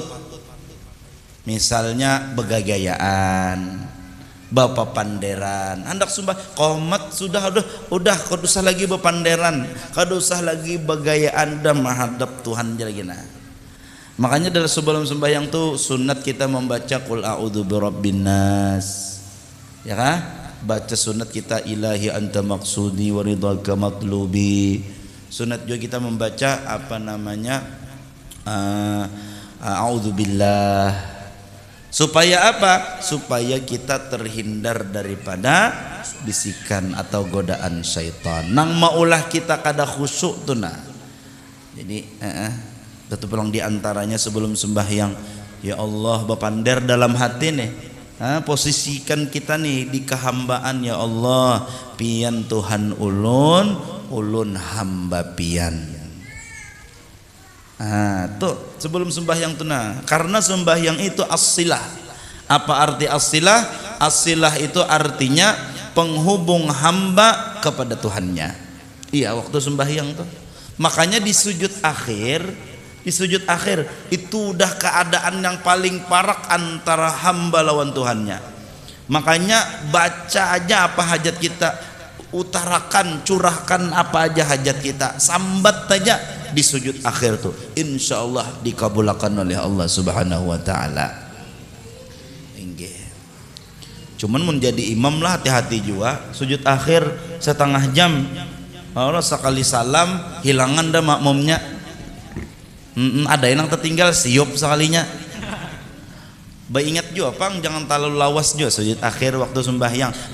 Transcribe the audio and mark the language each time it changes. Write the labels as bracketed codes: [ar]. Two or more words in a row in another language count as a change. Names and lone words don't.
[bjn] Misalnya begagayaan, bapak panderan, hendak sumpah komat sudah kada usah lagi bepanderan, kada usah lagi begayaan dan menghadap Tuhan lagi. Nah makanya dalam sebelum sembahyang tuh sunat kita membaca [ar] قل أعوذ برب الناس, [bjn] ya kan? Baca sunat kita [ar] إلهي أنت مقصودي ورضاك مطلوبي. [bjn] Sunat juga kita membaca apa namanya a'udzubillah. [id] Supaya apa? Supaya kita terhindar daripada bisikan atau godaan syaitan. [bjn] Nang maulah kita kada khusyuk tuh nah. Jadi itu pulang diantaranya sebelum sembahyang, [ar] يا الله [bjn] bepander dalam hati nih. Posisikan kita nih di kehambaan, [ar] يا الله [bjn] pian Tuhan ulun hamba pian. Tuh sebelum sembahyang tuh nah, karena sembahyang itu as-silah. [id] Apa arti as-silah? As-silah itu artinya penghubung hamba kepada Tuhannya. [bjn] Iya waktu sembahyang tuh. Makanya di sujud akhir itu udah keadaan yang paling parah antara hamba lawan Tuhannya. Makanya baca aja apa hajat kita, utarakan, curahkan apa aja hajat kita, sambat aja di sujud akhir tuh, [ar] إن شاء الله [bjn] dikabulkan oleh Allah [ar] سبحانه وتعالى. [bjn] Cuman menjadi imam lah hati-hati juga. Sujud akhir setengah jam, Allah sekali salam hilangan dah makmumnya. Ada yang tertinggal siup sekalinya. Ingat juga pang jangan terlalu lawas juga sujud akhir waktu sembahyang.